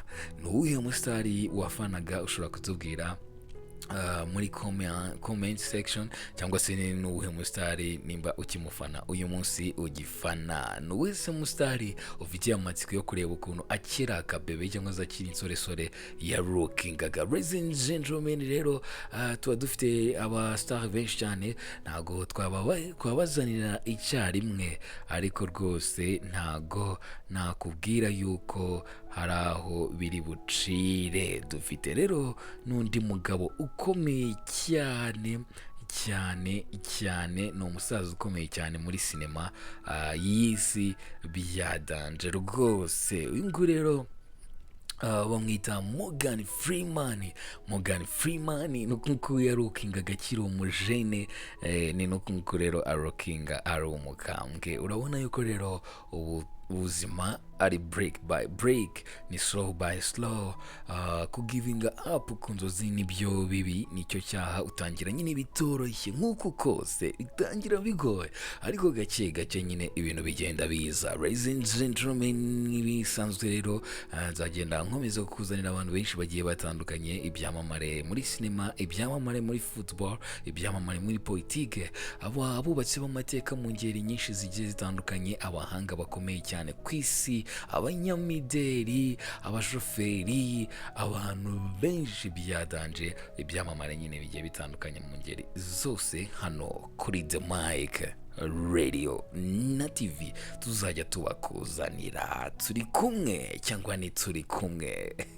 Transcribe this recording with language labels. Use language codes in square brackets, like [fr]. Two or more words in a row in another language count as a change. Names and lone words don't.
[rw] Nuwuhe mustari wafanaga? Ushobora kutubwira muri [en] comment section, [rw] cyangwa se n'uwuhe mustari nimba ukimufana uyu munsi ugifana. N'uwese mustari ufitiye amatsiko yo kureba ukuntu akira akabebe cyangwa se akiri insoresore ya rockingaga. [en] Ladies and gentlemen, [rw] rero tuba dufite abastar benshi cyane, ntago twabazanira icyarimwe, ariko rwose ntago nakubwira yuko hari aho biri bucire. Dufite rero n'undi mugabo ukomeye cyane, ni umusaza ukomeye cyane muri sinema y'isi bya danje rwose. Uyu nguyu rero bamwita Morgan Freeman. Nuko yarukingaga akiri umujene, ni nuko rero arukinga ari umukambwe. Urabona yuko rero ubuzima ari [en] break by break, [rw] ni [en] slow by slow. [rw] Kugivinga up ku nzozi nibyo bibi, nicyo cyaha. Utangira nyine bitoroshye, nk'uko kose bitangira bigoye, ariko gake nyine ibintu bigenda biza. [en] Ladies and gentlemen, [rw] ibisanzwe rero nzagenda nkomeza kukuzanira abantu benshi bagiye batandukanye, ibyamamare muri sinema, ibyamamare muri football, ibyamamare muri politike, abubatsi b'amateka mu ngeri nyinshi zigiye zitandukanye, abahanga bakomeye cyane ku isi abanyamideli, abashoferi, abantu benshi byadanje, ibyamamare nyine bigiye bitandukanye mu ngeri zose, hano kuri The Mic Radio na TV tuzajya tubakuzanira turi kumwe cyangwa ni turi kumwe.